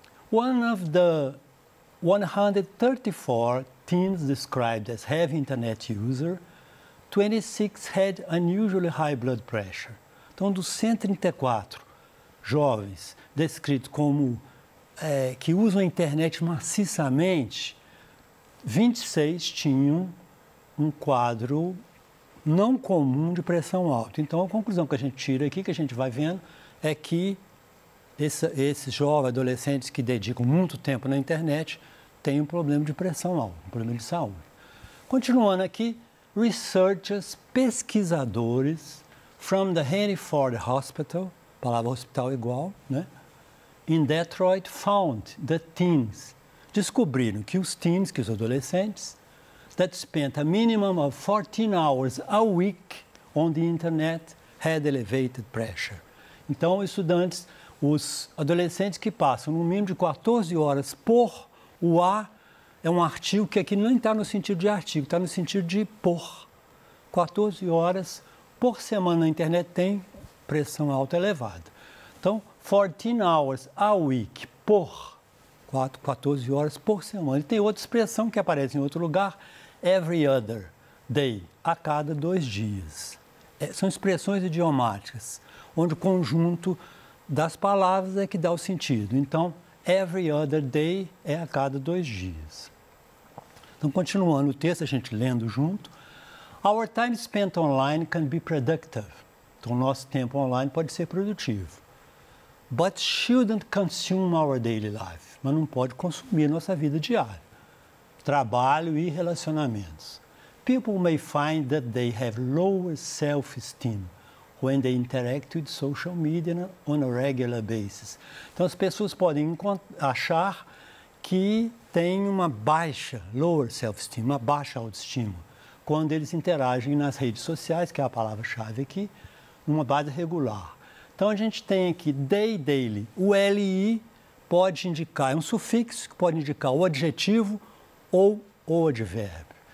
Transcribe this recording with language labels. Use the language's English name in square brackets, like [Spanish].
[English] One of the 134 teens described as heavy internet user, 26 had unusually high blood pressure. [Portuguese] Então, dos 134 jovens descritos como que usam a internet maciçamente, 26 tinham um quadro não comum de pressão alta. Então, a conclusão que a gente tira aqui, que a gente vai vendo, é que esses jovens, adolescentes que dedicam muito tempo na internet, têm um problema de pressão alta, um problema de saúde. Continuando aqui, researchers, pesquisadores, [English] from the Henry Ford Hospital, [Portuguese] palavra hospital igual, né? [English] In Detroit, found that teens, [Portuguese] descobriram que os teens, que os adolescentes, [English] that spent a minimum of 14 hours a week on the internet had elevated pressure. [Portuguese] Então, estudantes, os adolescentes que passam no mínimo de 14 horas por, o A é um artigo que aqui não está no sentido de artigo, está no sentido de por. 14 horas por semana na internet tem pressão alta elevada. Então, [English] 14 hours a week [Portuguese] por 14 horas por semana. E tem outra expressão que aparece em outro lugar, [English] every other day, [Portuguese] a cada 2 dias. São expressões idiomáticas, onde o conjunto das palavras é que dá o sentido. Então, every other day é a cada 2 dias. Então, continuando o texto, a gente lendo junto. [English] Our time spent online can be productive. [Portuguese] Então, o nosso tempo online pode ser produtivo. [English] But shouldn't consume our daily life. [Portuguese] Mas não pode consumir nossa vida diária. Trabalho e relacionamentos. [English] People may find that they have lower self-esteem when they interact with social media on a regular basis. [Portuguese] Então, as pessoas podem achar que têm uma baixa, [English] lower self-esteem, [Portuguese] uma baixa autoestima, quando eles interagem nas redes sociais, que é a palavra-chave aqui, numa base regular. Então, a gente tem aqui daily. O LI pode indicar, é um sufixo que pode indicar o adjetivo ou o advérbio.